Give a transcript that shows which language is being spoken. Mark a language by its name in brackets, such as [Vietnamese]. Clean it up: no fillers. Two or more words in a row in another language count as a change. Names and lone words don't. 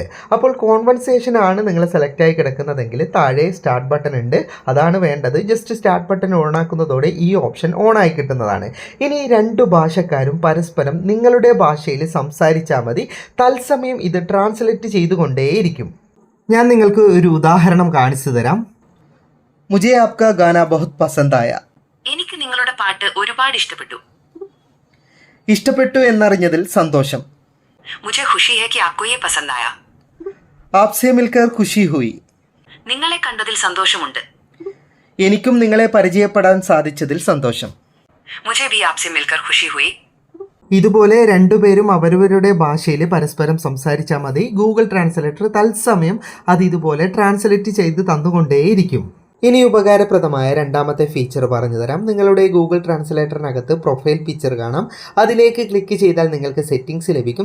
[Malayalam] അപ്പോൾ കോൺവെർസേഷൻ ആണ് നിങ്ങൾ സെലക്റ്റായി കിടക്കുന്നതെങ്കിൽ താഴെ [English] start button [Malayalam] ഉണ്ട്, അതാണ് വേണ്ടത്. [English] just start button on [Malayalam] ആക്കുന്നതോടെ ഈ ഓപ്ഷൻ ഓൺ ആയി കിട്ടുന്നതാണ്. ഇനി 2 ഭാഷക്കാരും പരസ്പരം നിങ്ങളുടെ ഭാഷയിൽ സംസാരിച്ചാൽ മതി. തത്സമയം ഇത് ട്രാൻസ്ലേറ്റ് ചെയ്തുകൊണ്ടേയിരിക്കും. ഞാൻ നിങ്ങൾക്ക് ഒരു ഉദാഹരണം കാണിച്ചു തരാം. [Hindi] മുझे आपका गाना बहुत पसंद आया. [Malayalam] എനിക്ക് നിങ്ങളുടെ പാട്ട് ഒരുപാട് ഇഷ്ടപ്പെട്ടു എന്നറിഞ്ഞതിൽ സന്തോഷം. [Hindi] मुझे खुशी है कि आपको ये पसंद आया. आपसे मिलकर खुशी हुई. [Malayalam] നിങ്ങളെ കണ്ടതിൽ സന്തോഷമുണ്ട്. എനിക്കും നിങ്ങളെ പരിചയപ്പെടാൻ സാധിച്ചതിൽ സന്തോഷം. [Hindi] मुझे भी आपसे मिलकर खुशी हुई. [Malayalam] ഇതുപോലെ 2 പേരും അവരവരുടെ ഭാഷയിൽ പരസ്പരം സംസാരിച്ചാൽ മതി. ഗൂഗിൾ ട്രാൻസ്ലേറ്റർ തത്സമയം അത് ഇതുപോലെ ട്രാൻസ്ലേറ്റ് ചെയ്ത് തന്നുകൊണ്ടേയിരിക്കും. ഇനി ഉപകാരപ്രദമായ 2ാമത്തെ ഫീച്ചർ പറഞ്ഞു തരാം. നിങ്ങളുടെ ഗൂഗിൾ ട്രാൻസ്ലേറ്ററിനകത്ത് [English] profile picture [Malayalam] കാണാം. അതിലേക്ക് ക്ലിക്ക് ചെയ്താൽ നിങ്ങൾക്ക് സെറ്റിംഗ്സ് ലഭിക്കും.